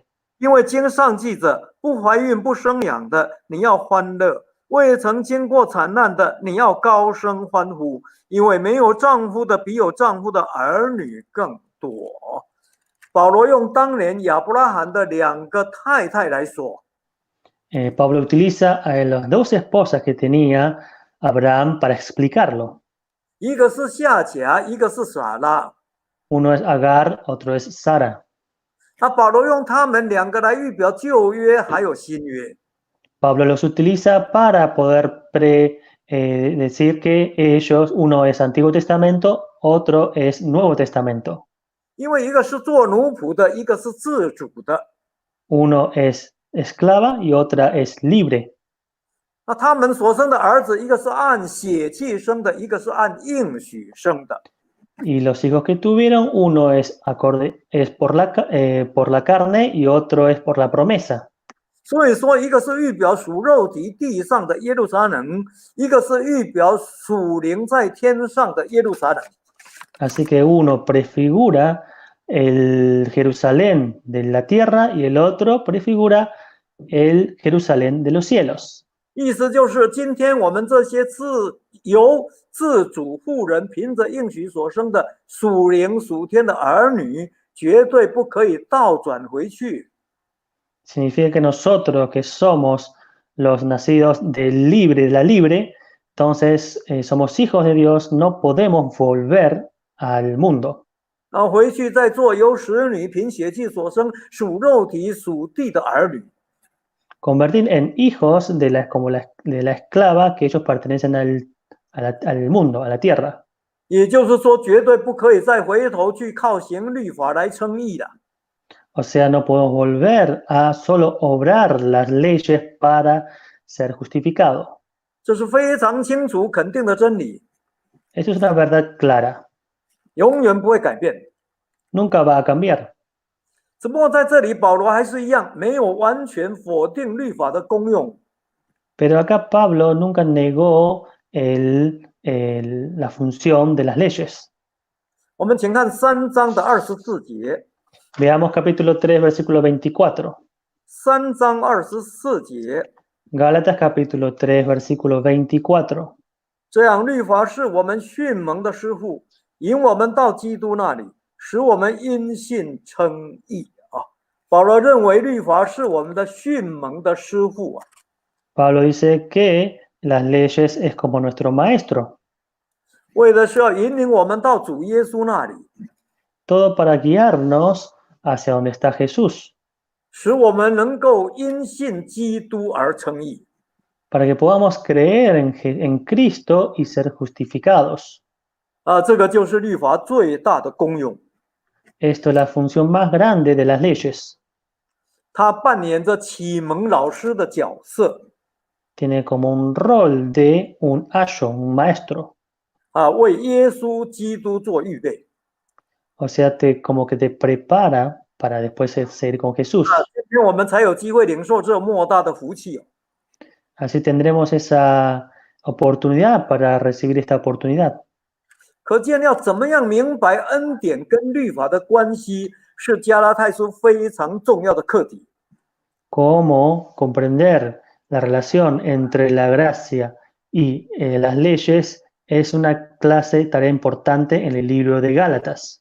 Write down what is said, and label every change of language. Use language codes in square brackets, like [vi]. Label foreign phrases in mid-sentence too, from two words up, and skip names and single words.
[zh] 因为经上记着，不怀孕不生养的，你要欢乐；未曾经过惨难的，你要高声欢呼，因为没有丈夫的比有丈夫的儿女更多。保罗用当年亚伯拉罕的2个太太来说， [es] Pablo utiliza a las 2 esposas que tenía Abraham para explicarlo. [zh] 一个是夏甲，一个是撒拉。 [es] Uno es Agar, otro es Sara. [zh] 那保罗用他们2个来预表旧约还有新约。 [es] Pablo los utiliza para poder decir que ellos, uno es Antiguo Testamento, otro es Nuevo Testamento. [zh] 因为一个是做奴仆的，一个是自主的。 [es] Uno es esclava y otra es libre. [zh] 那他们所生的儿子，一个是按血气生的，一个是按应许生的。 [es] Y los hijos que tuvieron, uno es por la carne y otro es por la promesa. [zh] 所以说，一个是预表属肉体地上的耶路撒冷，一个是预表属灵在天上的耶路撒冷。 [es] Así que uno prefigura el Jerusalén de la tierra y el otro prefigura el Jerusalén de los cielos. [zh] 意思就是，今天我们这些由自主妇人凭着应许所生的属灵属天的儿女，绝对不可以倒转回去。 [es] Significa que nosotros que somos los nacidos de la libre, entonces somos hijos de Dios, no podemos volver al mundo. [zh] 然后回去再做由使女凭血气所生属肉体属地的儿女。 [es] Convertir en hijos de la esclava que ellos pertenecen al mundo, a la tierra. [zh] 也就是说，绝对不可以再回头去靠行律法来称义的。 [es] O sea, no podemos volver a solo obrar las leyes para ser justificado. [zh] 这是非常清楚肯定的真理， [es] Eso es una verdad clara. [zh] 永远不会改变。 [es] Nunca va a cambiar. [zh] 只不过在这里，保罗还是一样，没有完全否定律法的功用。 [es] Pero acá Pablo nunca negó la función de las leyes. [zh] 我们请看3章的24节。 [es] Veamos capítulo 3, versículo 24. [zh] 3 章24节。 [es] Gálatas capítulo 3, versículo 24. [zh] 这样，律法是我们训蒙的师傅，引我们到基督那里，使我们因信称义啊。保罗认为律法是我们的训蒙的师傅啊。 [es] Pablo dice que las leyes es como nuestro maestro. [zh] 为的是要引领我们到主耶稣那里， [es] Todo para guiarnos hacia donde está Jesús, [zh] 使我们能够因信基督而称义。 [es] para que podamos creer en Cristo y ser justificados. [zh] 这个就是律法最大的功用。 [es] Esto es la función más grande de las leyes. [zh] 它扮演着启蒙老师的角色， [es] Tiene como un rol de un ayo, un maestro. [zh] 为耶稣基督做预备。 [es] O sea, como que te prepara para después seguir con Jesús. [zh] 今天我们才有机会领受这莫大的福气。 [es] Así tendremos esa oportunidad para recibir esta oportunidad. [zh] 可见要怎么样明白恩典跟律法的关系，是加拉太书非常重要的课题。 [es] Cómo comprender la relación entre la gracia y las leyes es una tarea importante en el libro de Gálatas.